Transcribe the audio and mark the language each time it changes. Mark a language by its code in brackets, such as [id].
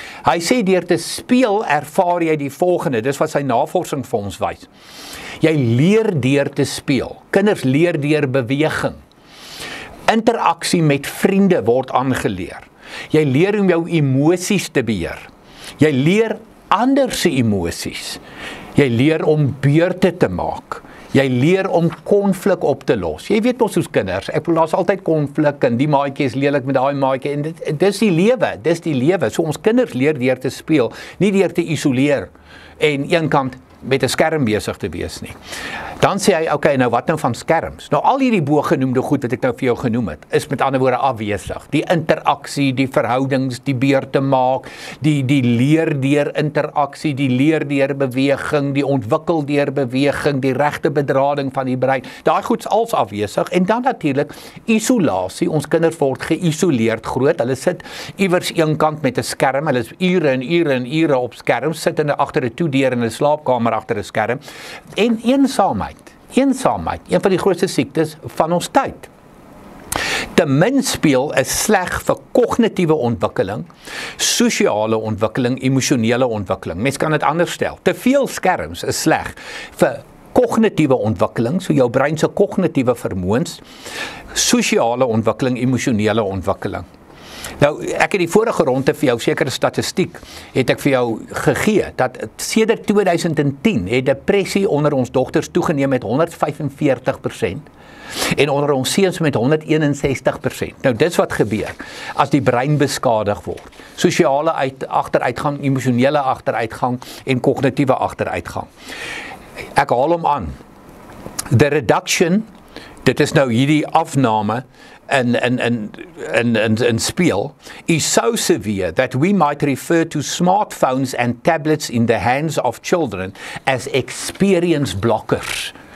[af] Hy sê deur te speel ervaar jy die volgende. Dis wat sy navorsing vir ons wys. Jy leer deur te speel. Kinders leer deur beweging. Interaksie met vriende word aangeleer. Jy leer om jou emosies te beheer. Jy leer ander se emosies. Jy leer om beurte te maak. Jy leer om konflik op te los. Jy weet ons kinders, ek bedoel daar's altyd konflik en die maatjie is lelik met daai maatjie en dis die lewe. So ons kinders leer deur te speel, nie deur te isoleer en eenkant met 'n skerm besig te wees nie. Dan sê hy, nou wat nou van skerms? Nou al hierdie bogenoemde goed wat ek nou vir jou genoem het, is met ander woorde afwesig. Die interaksie, die verhoudings, die beurte maak, die leer deur interaksie, die leer deur beweging, die ontwikkel deur beweging, die regte bedrading van die brein. Daai goed's als afwesig. En dan natuurlik isolasie. Ons kinders word geïsoleerd groot. Hulle sit iewers eenkant met 'n skerm. Hulle is ure en ure op skerms, sit agter 'n toedeur in 'n slaapkamer agter 'n skerm. En eensaamheid, een van die grootste siektes van ons tyd. Te min speel is sleg vir kognitiewe ontwikkeling, sosiale ontwikkeling, emosionele ontwikkeling. Mens kan dit anders stel. Te veel skerms is sleg vir kognitiewe ontwikkeling, so jou brein se kognitiewe vermoëns, sosiale ontwikkeling, emosionele ontwikkeling. Nou, ek het die vorige ronde vir jou sekere statistiek, het ek vir jou gegee, dat sedert 2010 het depressie onder ons dogters toegeneem met 145% en onder ons seuns met 161%. Nou, dis wat gebeur as die brein beskadig word. Sosiale agteruitgang, emosionele agteruitgang en kognitiewe agteruitgang. Ek haal hom aan. [en] The reduction, [af] dit is nou hierdie afname in speel, [en] is so severe that we might refer to smartphones and tablets in the hands of children as experience blockers.